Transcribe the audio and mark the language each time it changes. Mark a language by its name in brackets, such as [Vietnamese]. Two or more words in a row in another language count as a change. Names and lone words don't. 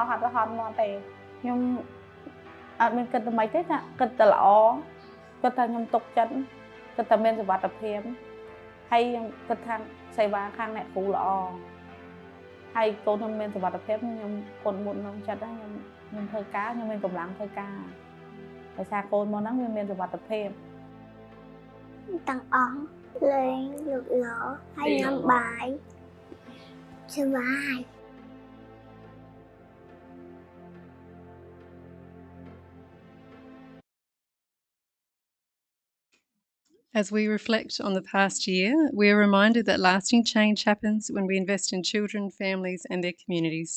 [Khmer] ត់មកទេខ្ញុំអត់មានគិតទៅម៉េចទេថាគិតតែល្អគិតថាខ្ញុំទុកចិត្តគិតតែមានសុវត្ថិភាពហើយខ្ញុំគិតថាសេវាខាងអ្នកគ្រូល្អហើយកូនខ្ញុំមានសុវត្ថិភាពខ្ញុំពុនមុនក្នុងចិត្តខ្ញុំធ្វើការខ្ញុំមានកម្លាំងធ្វើការដោយសារកូនមកហ្នឹងវាមានសុវត្ថិភាពទាំងអស់លេងលូកឡោហើយញ៉ាំបាយសុបាយ [English] As we reflect on the past year, we are reminded that lasting change happens when we invest in children, families, and their communities.